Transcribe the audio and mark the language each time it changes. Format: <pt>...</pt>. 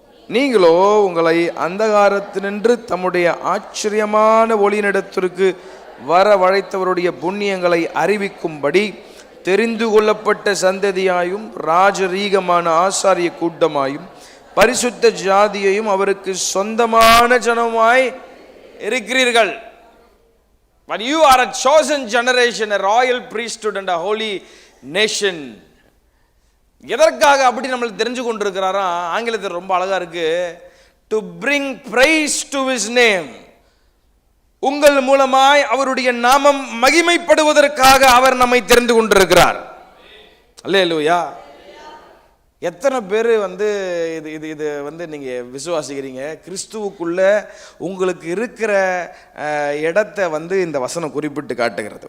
<ta>நீங்களோ உங்களை அந்தகாரத்தினின்று தம்முடைய ஆச்சரியமான ஒளியினிடத்திற்கு வரவழைத்தவருடைய புண்ணியங்களை அறிவிக்கும்படி தெரிந்து கொள்ளப்பட்ட சந்ததியாயும் ராஜரீகமான ஆசாரிய கூட்டமாயும் பரிசுத்த ஜாதியையும் அவருக்கு சொந்தமான ஜனமாய் இருக்கிறீர்கள்.</ta> <en>But you are a chosen generation, a royal priesthood and a holy nation.</en> <ta>எதற்காக அப்படி நம்மளை தெரிஞ்சு கொண்டிருக்கிறாரா? ஆங்கிலத்தில் ரொம்ப அழகா இருக்கு.</ta> <en>To bring praise to his name.</en> <ta>உங்கள் மூலமாய் அவருடைய நாமம் மகிமைப்படுவதற்காக அவர் நம்மை தெரிந்து கொண்டிருக்கிறார். அல்லேலூயா. எத்தனை பேர் இது நீங்க விசுவாசிக்கிறீங்க? கிறிஸ்துவுக்குள்ள உங்களுக்கு இருக்கிற இடத்தை இந்த வசனம் குறிப்பிட்டு காட்டுகிறது.</ta>